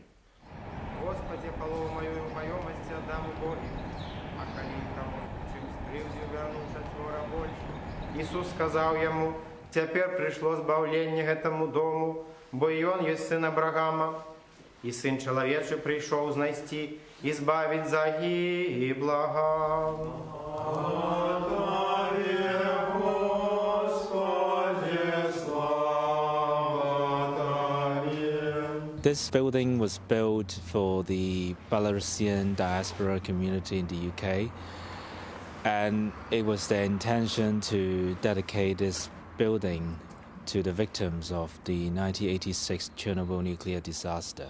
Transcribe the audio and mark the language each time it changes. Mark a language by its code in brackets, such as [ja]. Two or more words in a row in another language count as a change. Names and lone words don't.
[be] Господи, палову мою маёмасці аддам у Богі, а калі каму чым скрыўдзіў вярну чацвора больш. Ісус сказаў яму: «Цяпер прыйшло збаўленне гэтаму дому, бо і ён ёсць сын Абрагама, і сын чалавечы прыйшоў знайсці і збавіць загіблага». [en] This building was built for the Belarusian diaspora community in the UK, and it was their intention to dedicate this building to the victims of the 1986 Chernobyl nuclear disaster.